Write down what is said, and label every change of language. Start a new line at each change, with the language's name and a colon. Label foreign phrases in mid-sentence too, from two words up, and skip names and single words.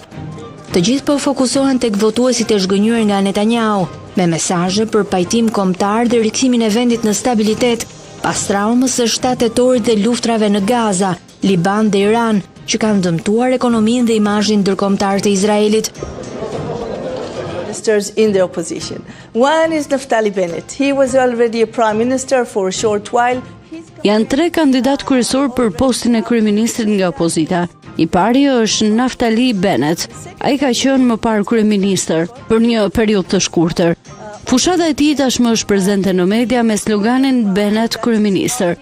Albanian: Të gjithë po fokusohen tek votuesit e zhgënjur nga Netanyahu, me mesazhe për pajtim kombëtar dhe rikthimin e vendit në stabilitet, pas traumës së 7 tetorit dhe luftrave në Gaza, Liban dhe Iran, që kanë dëmtuar ekonominë dhe imazhin ndërkombëtar të Izraelit.
English: ministers in the opposition. One is Naftali Bennett. He was already a prime minister for a short while.
Albanian: Janë 3 kandidat kryesor për postin e kryeministrit nga opozita. I pari është Naftali Bennett. Ai ka qenë më parë kryeministër për një periudhë të shkurtër. Fushata e tij tashmë është prezente në media me sloganin Bennett kryeministër.